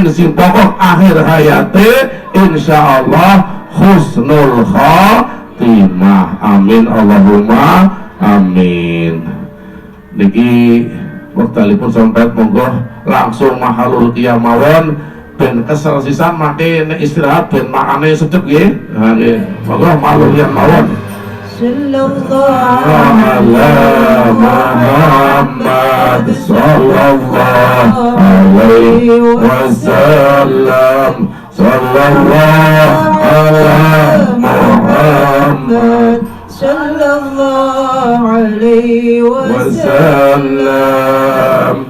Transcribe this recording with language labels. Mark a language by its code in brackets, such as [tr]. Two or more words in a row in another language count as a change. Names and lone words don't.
[jv] Sing pokok akhir hayate insyaallah [ar] حسن الخاتمة. آمين اللهم آمين. [jv] Niki wektalipun sampai monggo langsung mahalul qiyamawon ben kesel sisan make nek istirahat ben makane sedep nggih. Ha nggih. Monggo mahalul qiyamawon. [ar] صلى الله على محمد صلى الله عليه وسلم. صلى الله على محمد صلى الله عليه وسلم.